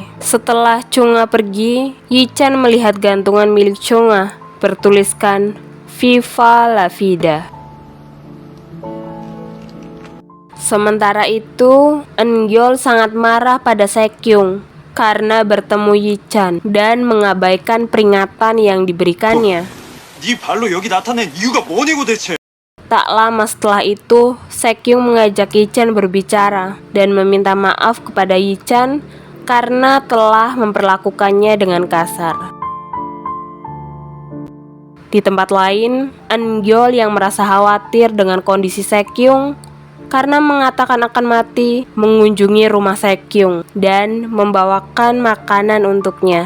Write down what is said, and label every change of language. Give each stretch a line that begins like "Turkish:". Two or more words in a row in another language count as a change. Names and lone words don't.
Indonesian: Setelah Chungha pergi, Yi-chan melihat gantungan milik Chungha bertuliskan Viva la Vida. Sementara itu, Eun-gyeol sangat marah pada Saekyung karena bertemu Yi-chan dan mengabaikan peringatan yang diberikannya.
Korean: 네 발로 여기 나타낸 이유가 뭐냐고 대체.
Indonesian: Tak lama setelah itu, Saekyung mengajak Yi-chan berbicara dan meminta maaf kepada Yi-chan karena telah memperlakukannya dengan kasar. Di tempat lain, Eun-gyeol yang merasa khawatir dengan kondisi Saekyung karena mengatakan akan mati, mengunjungi rumah Saekyung dan membawakan makanan untuknya.